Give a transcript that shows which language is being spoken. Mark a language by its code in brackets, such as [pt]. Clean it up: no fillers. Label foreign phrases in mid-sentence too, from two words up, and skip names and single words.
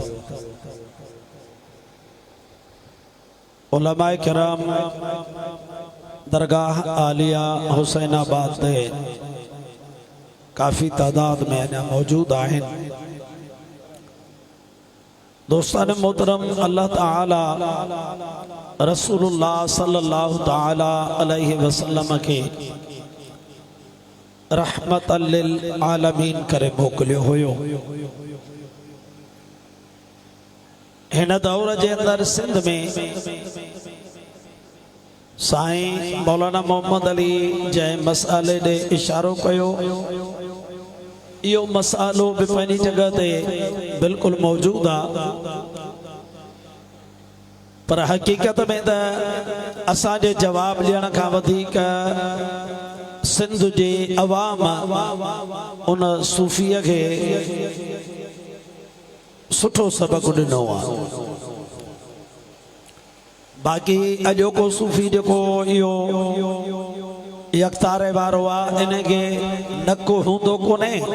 [sd] उलमाए किराम दरगाह आलिया हुसैनाबाद ते काफ़ी तादाद में अञा मौजूद आहिनि। दोस्तान मोहतरम, अल्लाह ताला रसूलुल्लाह [ar] صلى الله تعالى عليه وسلم [sd] के [ar] رحمة للعالمين [sd] करे मोकिलियो हुयो। हिन दौर जे अंदर सिंध में साईं मौलाना मोहम्मद अली जै मसाले ॾे इशारो कयो। यो मसालो भी पंहिंजी जगह ते बिल्कुल मौजूद आ, पर हकीकत में त असांजे जवाब ॾियण खां वधीक सिंध जे अवाम उन सूफ़ीअ खे सुठो सबक ॾिनो आहे। बाक़ी अॼोको सूफ़ी जेको इहो यकतारे वारो आहे, इनखे नको हूंदो कोन्हे।